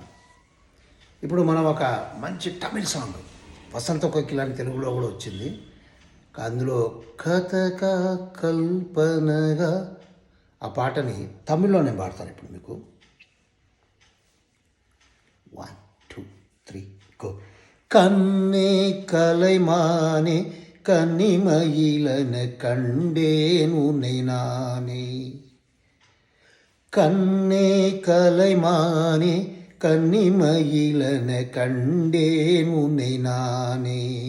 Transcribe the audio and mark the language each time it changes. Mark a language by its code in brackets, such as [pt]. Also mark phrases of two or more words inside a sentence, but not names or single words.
[te] ఇప్పుడు మనం ఒక మంచి [en] Tamil song [te] వసంత కోకిల అని తెలుగులో కూడా వచ్చింది. అందులో కథక కల్పనగా ఆ పాటని తమిళ్లో నేను పాడతాను ఇప్పుడు మీకు. 1 2 3 గో. [ta] கண்ணே கலைமானே கன்னிமயிலன கண்டேன் உன்னை நானே. கண்ணே கலைமானே கன்னிமயிலன கண்டேன் உன்னை நானே.